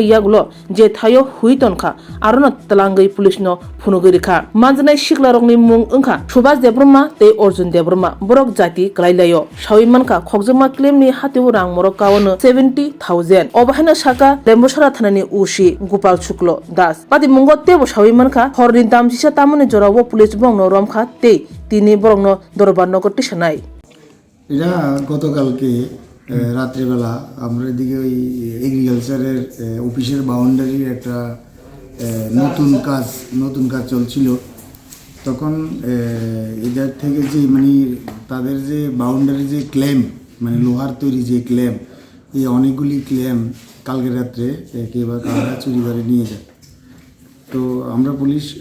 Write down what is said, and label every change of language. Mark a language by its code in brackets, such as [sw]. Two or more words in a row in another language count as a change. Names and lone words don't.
[trp] yaglo je thayo hui tonkha arono talangai police no phunugiri kha manjanai shikla rokni mung engkha subhas debrma te orjun debrma borok jati klailayo shawimanka khogjangma claim ni hatiu rang morok kawono 70000 obahana saka lembosara thanani ushi gopal shuklo das pati mungo tebo shawimanka horni damjisa tamone jorawo police bongno romkha te tini borokno dorbanno tisanai [bn] এটা গতকালকে রাত্রিবেলা আমরা এদিকে ওই [en] agriculture office [bn] বাউন্ডারির একটা নতুন কাজ চলছিল তখন এদের থেকে যে মানে তাদের যে বাউন্ডারি যে ক্লেম মানে লোহার তৈরি যে ক্লেম এই অনেকগুলি ক্লেম কালকে রাত্রে কেউ বা কারা চুরি করে নিয়ে যায় তো আমরা পুলিশ